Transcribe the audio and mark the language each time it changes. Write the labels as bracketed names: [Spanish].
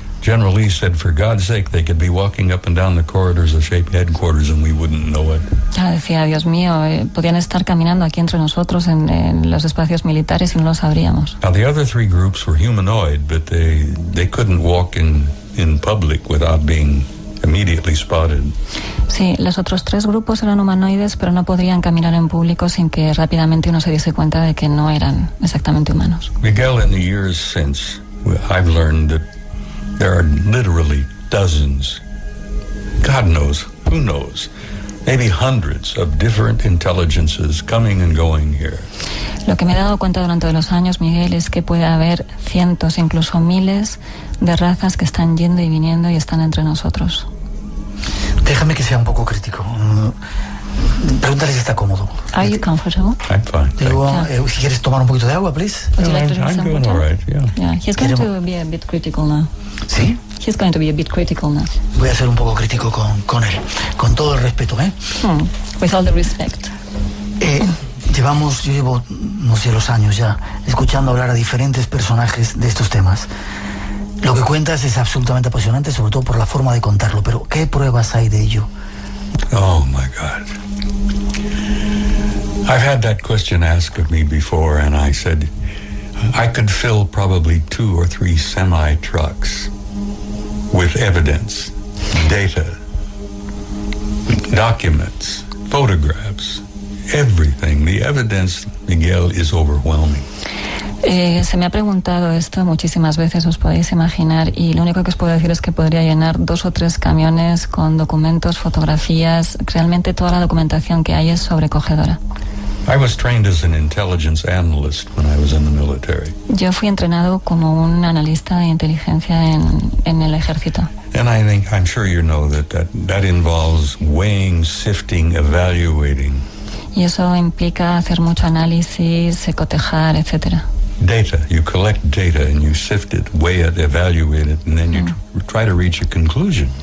[English] General Lee said, for God's sake, they could be walking up and down the corridors of Shape headquarters and we wouldn't know it. [Spanish] Decía, Dios mío, podían estar caminando aquí entre nosotros en los espacios militares y no lo sabríamos. [English] Now, the other three groups were humanoid, but they couldn't walk in public without being immediately spotted. [Spanish] Sí, los otros tres grupos eran humanoides, pero no podrían caminar en público sin que rápidamente uno se diese cuenta de que no eran exactamente humanos. [English] Miguel, in the years since, I've learned that there are literally dozens, God knows, who knows, maybe hundreds of different intelligences coming and going here. [Spanish] Lo que me he dado cuenta durante los años, Miguel, es que puede haber cientos, incluso miles de razas que están yendo y viniendo y están entre nosotros. Déjame que sea un poco crítico. Pregúntale si está cómodo. [English] Are you comfortable? I'm fine. [Spanish] Digo, si quieres tomar un poquito de agua, please. [English] Would you like to drink I'm some doing water? all right, yeah. Yeah, he's going to be a bit critical now. [Spanish] ¿Sí? [English] He's going to be a bit critical now. [Spanish] Voy a ser un poco crítico con él. Con todo el respeto, ¿eh? [English] With all the respect. [Spanish] Yo llevo, no sé, los años ya, escuchando hablar a diferentes personajes de estos temas. Lo que cuentas es absolutamente apasionante, sobre todo por la forma de contarlo, pero ¿qué pruebas hay de ello? [English] Oh, my God. I've had that question asked of me before, and I said I could fill probably 2 or 3 semi-trucks with evidence, data, documents, photographs, everything. The evidence, Miguel, is overwhelming. [Spanish] Se me ha preguntado esto muchísimas veces, os podéis imaginar, y lo único que os puedo decir es que podría llenar 2 o 3 camiones con documentos, fotografías. Realmente toda la documentación que hay es sobrecogedora. [English] I was trained as an intelligence analyst when I was in the military. [Spanish] Yo fui entrenado como un analista de inteligencia en el ejército. [English] And I'm sure you know that involves weighing, sifting, evaluating. [Spanish] Y eso implica hacer mucho análisis, cotejar, etcétera. [English] Data. You collect data and you sift it, weigh it, evaluate it, and then you try to reach a conclusion.